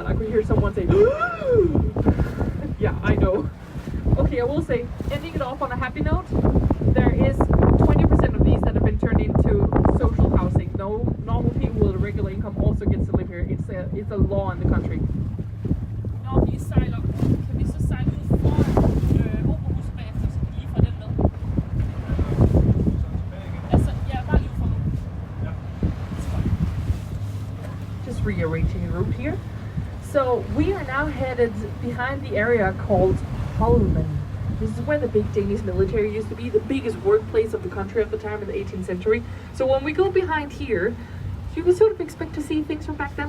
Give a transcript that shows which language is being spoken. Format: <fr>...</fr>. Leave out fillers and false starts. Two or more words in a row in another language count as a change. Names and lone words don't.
<en>I could hear someone say, yeah, I know. Okay, I will say, ending it off on a happy note, there is 20% of these that have been turned into social housing. No normal people with a regular income also gets to live here. It's a law in the country.</en> <da>Når vi sejler, kan vi så sejle ud foran Operahuset bagefter, så kan vi lige få den med? Altså, ja, bare lige for nu.</da> <en>Just rearranging the route here. So we are now headed behind the area called Holmen. This is where the big Danish military used to be, the biggest workplace of the country at the time in the 18th century. So when we go behind here, you can sort of expect to see things from back then.</en>